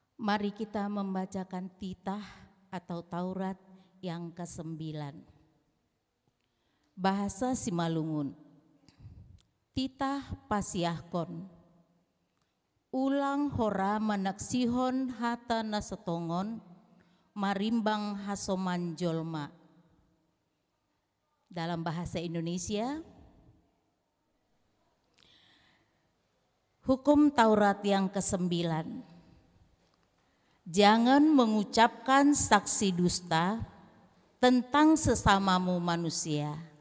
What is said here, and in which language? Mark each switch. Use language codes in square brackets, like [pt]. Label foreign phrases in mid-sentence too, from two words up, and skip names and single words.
[id] Mari kita membacakan titah atau Taurat yang ke-9. Bahasa Simalungun. [bts] Titah pasiahkon. Ulang hora manaksihon hata nasetongon marimbang hasoman jolma. [id] Dalam bahasa Indonesia, hukum Taurat yang ke-9. Jangan mengucapkan saksi dusta tentang sesamamu manusia.